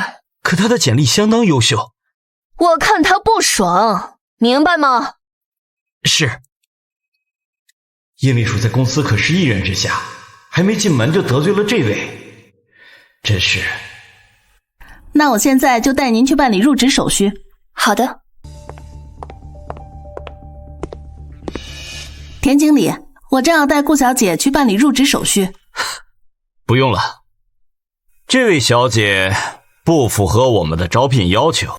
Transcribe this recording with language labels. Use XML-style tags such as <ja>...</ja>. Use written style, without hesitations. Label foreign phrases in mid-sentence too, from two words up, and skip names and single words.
<zh>可他的簡歷相當優秀。我看他不爽，明白嗎？是。叶秘書在公司可是一人之下，還沒進門就得罪了這位，真是。那我現在就帶您去辦理入職手續。好的。田經理，我正要帶顧小姐去辦理入職手續。不用了，這位小姐不符合我們的招聘要求。</zh>